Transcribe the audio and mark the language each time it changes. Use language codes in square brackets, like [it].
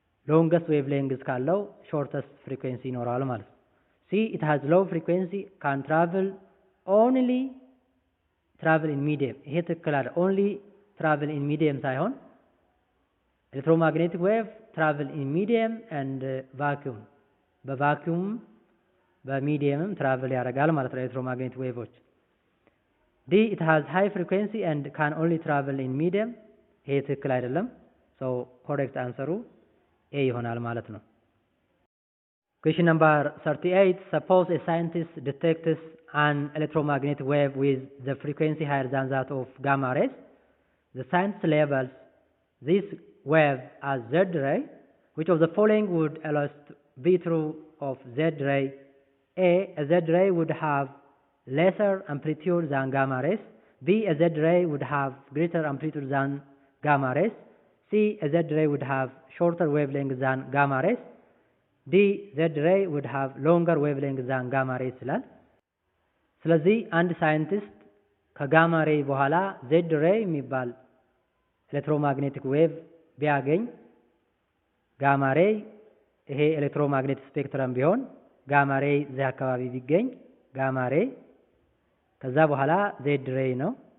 [en] longest wavelength [am] ካለው [en] shortest frequency [am] ይኖራል ማለት ነው። [en] C it has low frequency can only travel in medium [am] ይሄ ትክክል አይደል። [en] only travel in medium ሳይሆን electromagnetic wave travel in medium and vacuum [am] በቫኪዩም በሚዲየምም [en] travel [am] ያደርጋል ማለት ነው [en] electromagnetic waveዎች። D it has high frequency and can only travel in medium [am] ይሄ ትክክል አይደለም። [en] so correct answer A [am] ይሆናል ማለት ነው። [en] Question number 38. Suppose a scientist detects an electromagnetic wave with the frequency higher than that of gamma rays. The scientist labels this wave as Z ray. Which of the following would be true of Z ray? A Z ray would have lesser amplitude than gamma rays. B, a Z ray would have greater amplitude than gamma rays. C, a Z ray would have shorter wavelength than gamma rays. D, Z ray would have longer wavelength than gamma rays [am] ይላል። ስለዚህ አንድ ሳይንቲስት ከጋማ ሬይ በኋላ ዜድ ሬይ የሚባል ኤሌክትሮማግኔቲክ ዌቭ ቢያገኝ ጋማ ሬይ ይሄ ኤሌክትሮማግኔቲክ ስፔክትረም ቢሆን ጋማ ሬይ እዚህ አካባቢ ቢገኝ ጋማ ሬይ ከዛ በኋላ ዜድ ሬይ ነው።